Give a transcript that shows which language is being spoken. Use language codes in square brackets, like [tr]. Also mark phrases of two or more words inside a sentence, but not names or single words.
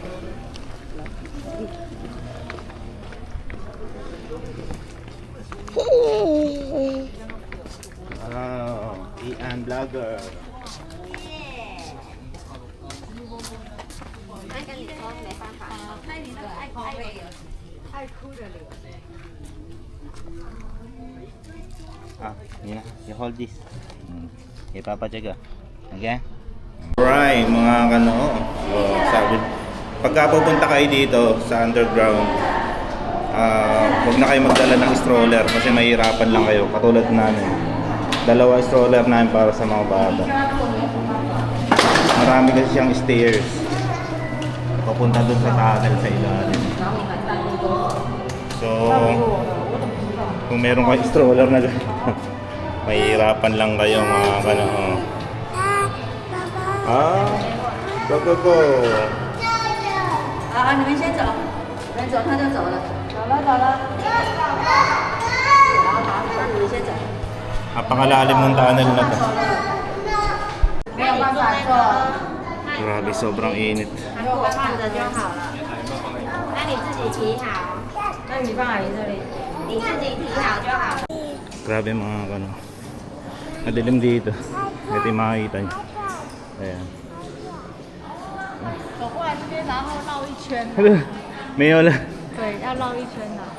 [en] Oh, Ian Vlogger. [tl] Yun na, [en] you hold this. [tl] Ipapacheck. Okay? Alright, mga sabi, pagka pupunta kayo dito sa underground, huwag na kayo magdala ng stroller kasi mahirapan lang kayo. Katulad namin, 2 stroller namin para sa mga bata. Marami kasi siyang stairs papunta dun sa tunnel sa ilalim. So kung meron kayo stroller na Mahihirapan lang kayo mga kano. [en] Ah, go go go. [zh] 你们先走，你们走他就走了，走了走了。好，你们先走。 [tl] Napakalalim ng tunnel na to. [zh] 没有办法做， [tl] Grabe, sobrang init. [zh] 给我看着就好了。那你自己提好，那你放阿姨这里，你自己提好就好。 [tl] Grabe mga kano. Madilim dito. Ito yung makikita nyo. Ayan. [zh] 走过来这边，然后绕一圈。 [tl] May wala. [zh] 对，要绕一圈的。